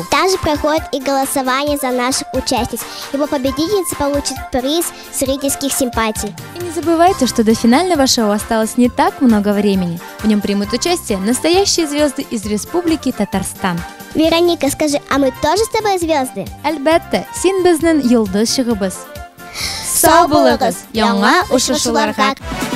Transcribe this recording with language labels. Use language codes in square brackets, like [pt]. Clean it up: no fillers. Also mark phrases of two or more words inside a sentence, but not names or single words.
[ru] Также проходит и голосование за наших участниц. Его победительница получит приз зрительских симпатий. И не забывайте, что до финального шоу осталось не так много времени. В нем примут участие настоящие звезды из Республики Татарстан. Вероника, скажи, а мы тоже с тобой звезды? [tt] Әлбәттә, син безнең йолдыз чыгыбыз. Сау булыгыз, яңа очышуларга.